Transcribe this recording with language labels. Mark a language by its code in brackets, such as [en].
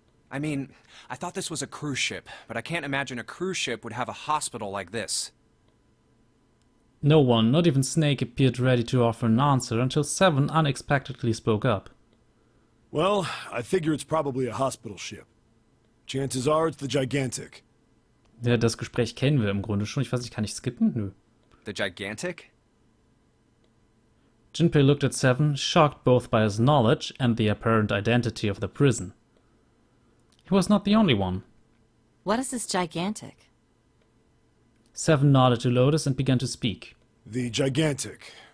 [en] I mean, I thought this was a cruise ship, but I can't imagine a cruise ship would have a hospital like this. No one, not even Snake, appeared ready to offer an answer until Seven unexpectedly spoke up. Well, I figure it's probably a hospital ship. Chances are it's the Gigantic. [de] Ja, das Gespräch kennen wir im Grunde schon. Ich weiß nicht, kann ich skippen? Nö. [en] The Gigantic? Junpei looked at Seven, shocked both by his knowledge and the apparent identity of the prison. He was not the only one. What is this gigantic? Seven nodded to Lotus and began to speak. The Gigantic.